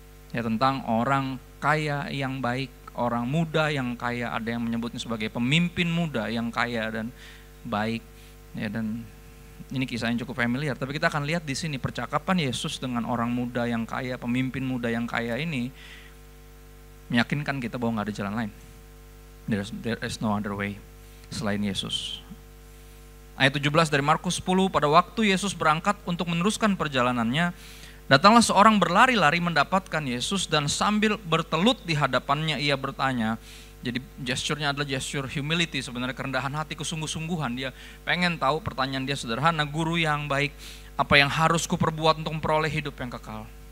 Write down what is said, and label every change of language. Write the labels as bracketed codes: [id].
[id] Ya, tentang orang kaya yang baik, orang muda yang kaya, ada yang menyebutnya sebagai pemimpin muda yang kaya dan baik. Ya, dan ini kisah yang cukup familiar, tapi kita akan lihat di sini percakapan Yesus dengan orang muda yang kaya, pemimpin muda yang kaya ini meyakinkan kita bahwa nggak ada jalan lain. [en] There is no other way [id] selain Yesus. Ayat 17 dari Markus 10, pada waktu Yesus berangkat untuk meneruskan perjalanannya, datanglah seorang berlari-lari mendapatkan Yesus, dan sambil bertelut di hadapannya ia bertanya. Jadi gesturnya adalah [en] gesture humility, [id] sebenarnya kerendahan hati, kesungguh-sungguhan. Dia pengen tahu, pertanyaan dia sederhana, guru yang baik, apa yang harus kuperbuat untuk memperoleh hidup yang kekal?